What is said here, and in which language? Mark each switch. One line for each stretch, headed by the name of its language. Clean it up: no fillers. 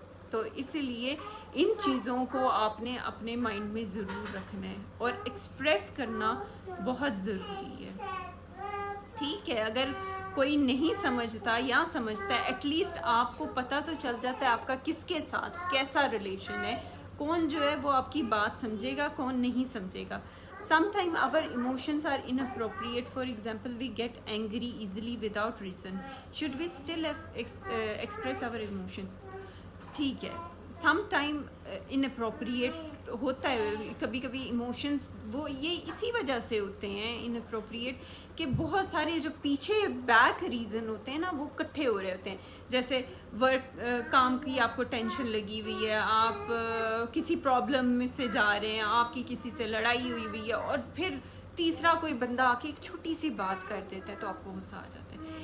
Urdu: تو اسی لیے ان چیزوں کو آپ نے اپنے مائنڈ میں ضرور رکھنا ہے, اور ایکسپریس کرنا بہت ضروری ہے. ٹھیک ہے, اگر کوئی نہیں سمجھتا یا سمجھتا ہے ایٹ لیسٹ آپ کو پتہ تو چل جاتا ہے آپ کا کس کے ساتھ کیسا ریلیشن ہے, کون جو ہے وہ آپ کی بات سمجھے گا, کون نہیں سمجھے گا.
English: Sometimes our emotions are inappropriate. For example, we get angry easily without reason. Should we still express our emotions?
Urdu: ٹھیک ہے, سم ٹائم اناپروپریٹ ہوتا ہے, کبھی کبھی ایموشنس وہ یہ اسی وجہ سے ہوتے ہیں اناپروپریٹ کہ بہت سارے جو پیچھے بیک ریزن ہوتے ہیں نا وہ اکٹھے ہو رہے ہوتے ہیں. جیسے ورک کام کی آپ کو ٹینشن لگی ہوئی ہے, آپ کسی پرابلم میں سے جا رہے ہیں, آپ کی کسی سے لڑائی ہوئی ہے, اور پھر تیسرا کوئی بندہ آ کے ایک چھوٹی سی بات کر دیتا ہے تو آپ کو غصہ آ جاتا ہے.